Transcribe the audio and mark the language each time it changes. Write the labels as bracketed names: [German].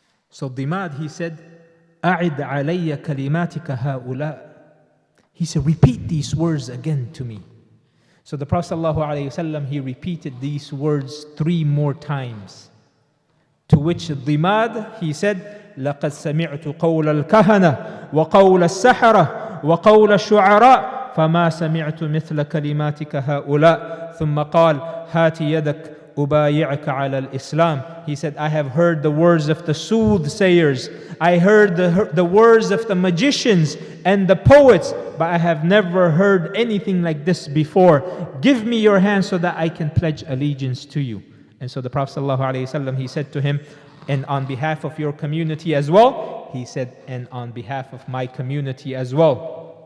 [English] So Dimad, he said, [Arabic] أعد علي كلماتك هؤلاء. [English] He said, repeat these words again to me. So the Prophet ﷺ, he repeated these words 3 more times. To which Dimad, he said, [Arabic] لقد سمعت قول الكهنة وقول السحرة وقول الشعراء فما سمعت مثل كلماتك هؤلاء. ثم قال هات يدك أبايعك على الإسلام. [English] He said, I have heard the words of the soothsayers. I heard the words of the magicians and the poets, but I have never heard anything like this before. Give me your hand so that I can pledge allegiance to you. And so the Prophet ﷺ, he said to him, and on behalf of your community as well, he said, and on behalf of my community as well.